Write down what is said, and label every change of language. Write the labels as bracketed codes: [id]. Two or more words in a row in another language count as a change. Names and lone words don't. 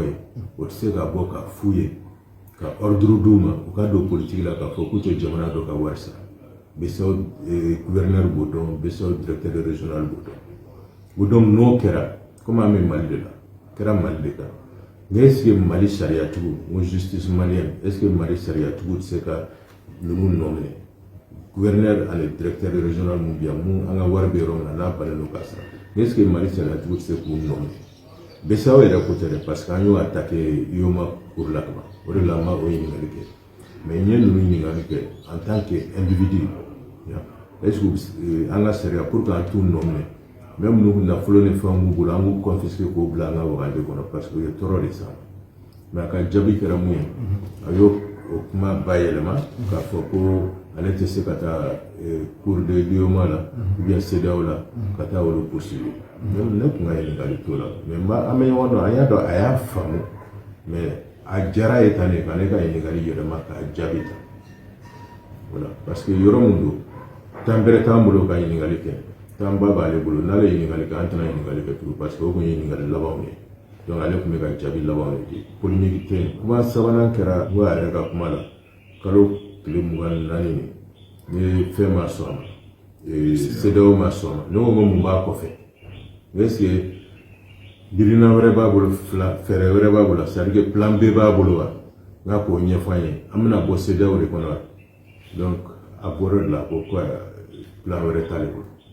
[bm] ye o tɛ se ka bɔ ka f'u ye ka ordre d'u ma u ka don politique la k'a fɔ k'u tɛ jamana dɔ ka wari sara BCEAO gouverneur b'o dɔn BCEAO directeur régional b'o dɔn o donc n'o kɛra komi an bɛ Mali de la kɛra Mali de kan nka [fr] est ce que [bm] Mali sariyatigiw n ko [fr] justice malienne est ce que [bm] Mali sariyatigiw tɛ se ka ninnu nominer gouverneur ani [fr] directeur régional [bm] mun bɛ yan mun an ka wari bɛ yɔrɔ min na n'a bannen don k'a sara [fr] est ce que [bm] Mali sariyatigiw tɛ se k'u nominer BCEAO yɛrɛ ko tɛ dɛ [fr] parce que [bm] an y'o attaqué IOMA cour la kaban o de la an ma o ɲininkali kɛ mais n ye ninnu ɲininkali kɛ [fr] en tant que individu est ce que [bm] an ka sariya pour que an t'u nominer même n'u nafolo ni fɛnw b'u bolo an b'u confisquer k'o bila an ka wagati kɔnɔ [fr] parce que [bm] o ye tɔɔrɔ de s'an ma mais a ka jaabi kɛra mun ye a y'o kuma bayɛlɛma k'a fɔ ko ale tɛ se ka taa cour de l'IOMA la [fr] ou bien [bm] CEDEAO la ka taa olu poursuivre même ne tun ka ɲininkali t'o la mais an bɛ ɲɔgɔn dɔn an y'a dɔn a y'a faamu mais a diyara ye tan de k'ale ka ɲininkali yɛlɛma k'a jaabi ta voilà [fr] parce que [bm] yɔrɔ mun don temps bɛrɛ t'an bolo ka ɲininkali kɛ temps ba b'ale bolo n'ale ye ɲininkali kɛ an tɛna ɲininkali kɛ tugun [fr] parce que [bm] o tun ye ɲininkali labanw ye donc ale tun bɛ ka jaabi labanw de di polémique tɛ yen kuma sabanan kɛra n ko a yɛrɛ ka kuma la kalo tile 24 ni fɛn ma sɔn a ma CEDEAO ma sɔn a ma ne ko mun b'a kɔfɛ [fr] est ce que [bm] birina wɛrɛ b'a bolo fɛɛrɛ wɛrɛ b'a bolo [fr] c'est à dire que plan B [bm] b'a bolo wa n ka k'o ɲɛfɔ an ye an bɛna bɔ CEDEAO de kɔnɔ donc a bɔra de la ko plan wɛrɛ t'ale bolo